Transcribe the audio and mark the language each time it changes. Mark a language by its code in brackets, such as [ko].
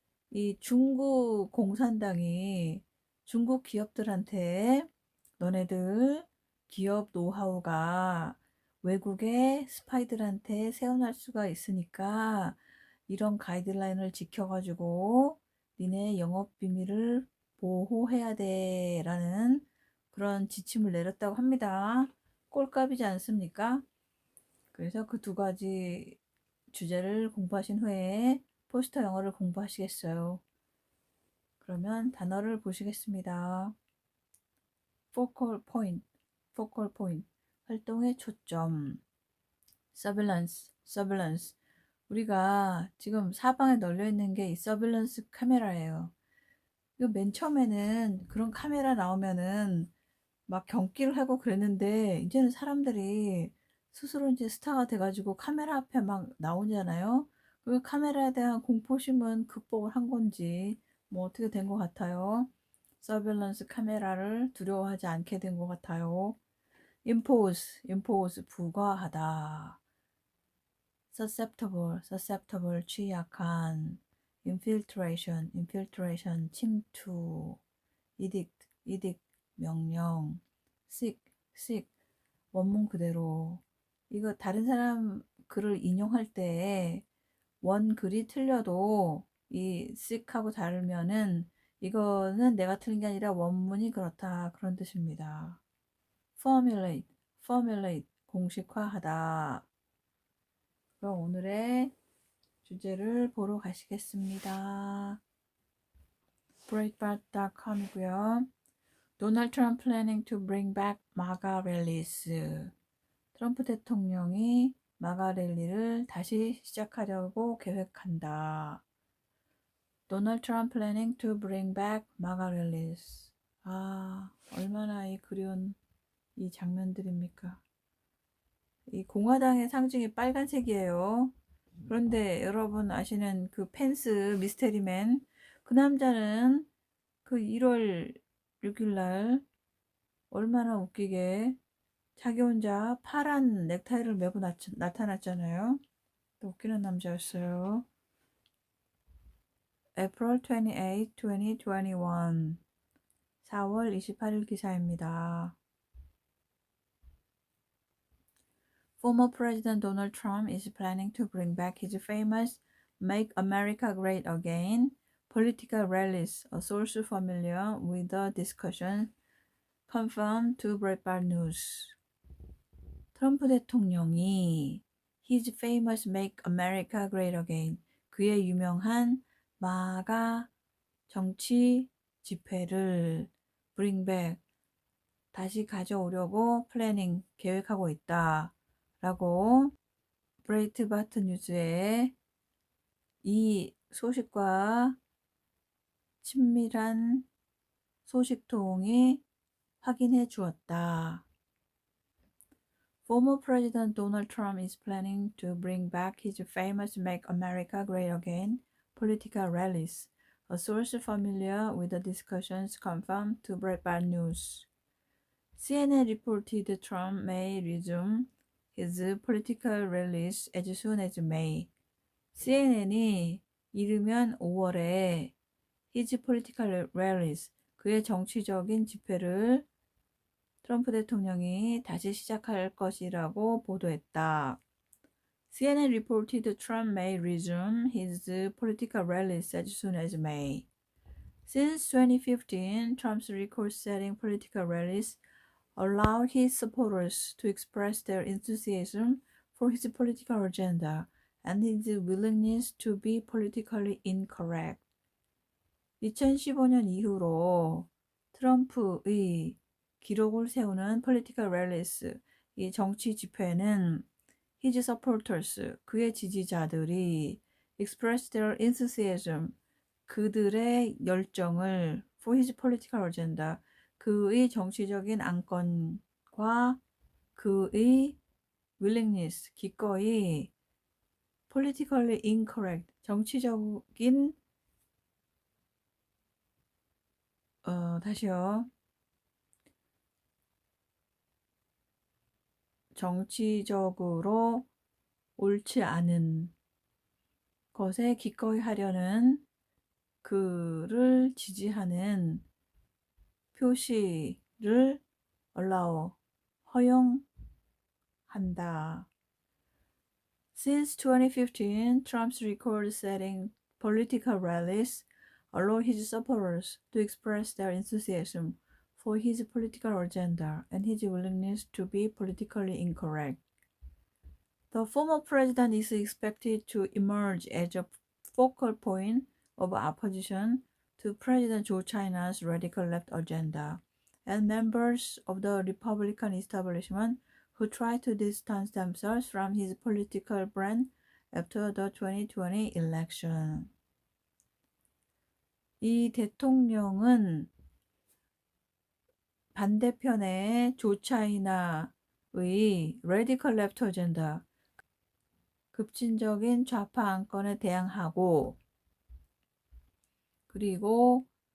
[ko] 이 중국 공산당이 중국 기업들한테 너네들 기업 노하우가 외국의 스파이들한테 세워날 수가 있으니까 이런 가이드라인을 지켜가지고 니네 영업 비밀을 보호해야 돼 라는 그런 지침을 내렸다고 합니다. 꼴값이지 않습니까? 그래서 그 두 가지 주제를 공부하신 후에 포스터 영어를 공부하시겠어요. 그러면 단어를 보시겠습니다. [en] focal point, focal point, [ko] 활동의 초점. [en] surveillance. [ko] 우리가 지금 사방에 널려 있는 게 이 서빌런스 카메라예요. 이거 맨 처음에는 그런 카메라 나오면은 막 경기를 하고 그랬는데 이제는 사람들이 스스로 이제 스타가 돼가지고 카메라 앞에 막 나오잖아요. 그 카메라에 대한 공포심은 극복을 한 건지 뭐 어떻게 된 것 같아요. 서빌런스 카메라를 두려워하지 않게 된 것 같아요. impose 부과하다. susceptible 취약한. infiltration 침투. edict 명령. seek 원문 그대로. 이거 다른 사람 글을 인용할 때 원 글이 틀려도 이 seek하고 다르면은 이거는 내가 틀린 게 아니라 원문이 그렇다 그런 뜻입니다. formulate 공식화하다. 그럼 오늘의 주제를 보러 가시겠습니다. breitbart.com이고요. [en] Donald Trump planning to bring back MAGA rallies. [ko] 트럼프 대통령이 마가 랠리를 다시 시작하려고 계획한다. [en] Donald Trump planning to bring back MAGA rallies. [ko] 얼마나 이 그리운 이 장면들입니까? 이 공화당의 상징이 빨간색이에요. 그런데 여러분 아시는 그 펜스 미스테리맨, 그 남자는 그 1월 6일날 얼마나 웃기게 자기 혼자 파란 넥타이를 메고 나타났잖아요. 또 웃기는 남자였어요. April 28, 2021 4월 28일 기사입니다. [en] Former President Donald Trump is planning to bring back his famous Make America Great Again political rallies, a source familiar with the discussion confirmed to Breitbart News. [ko] 트럼프 대통령이 [en] His famous Make America Great Again, [ko] 그의 유명한 마가 정치 집회를 [en] bring back, [ko] 다시 가져오려고 플래닝, 계획하고 있다 라고 브레이트바트 뉴스에 이 소식과 친밀한 소식통이 확인해 주었다. [en] Former President Donald Trump is planning to bring back his famous Make America Great Again political rallies, a source familiar with the discussions confirmed to Breitbart News. CNN reported Trump may resume his political rallies as soon as May. [ko] CNN이 이르면 5월에 [en] his political rallies, [ko] 그의 정치적인 집회를 트럼프 대통령이 다시 시작할 것이라고 보도했다. [en] CNN reported Trump may resume his political rallies as soon as May. Since 2015, Trump's record-setting political rallies allowed his supporters to express their enthusiasm for his political agenda and his willingness to be politically incorrect. [ko] 2015년 이후로 트럼프의 기록을 세우는 [en] political rallies, [ko] 이 정치 집회는 [en] his supporters, [ko] 그의 지지자들이 [en] express their enthusiasm, [ko] 그들의 열정을 [en] for his political agenda, [ko] 그의 정치적인 안건과 그의 [en] willingness, [ko] 기꺼이 [en] politically incorrect, [ko] 정치적인 다시요. 정치적으로 옳지 않은 것에 기꺼이 하려는 그를 지지하는 표시를 allow, 허용한다. [en] Since 2015, Trump's record-setting political rallies allow his supporters to express their enthusiasm for his political agenda and his willingness to be politically incorrect. The former president is expected to emerge as a focal point of opposition to President Joe China's radical left agenda, and members of the Republican establishment who try to distance themselves from his political brand after the 2020 election. [ko] 이 대통령은 반대편의 조 차이나의 [en] radical left agenda, [ko] 급진적인 좌파 안건에 대항하고, 그리고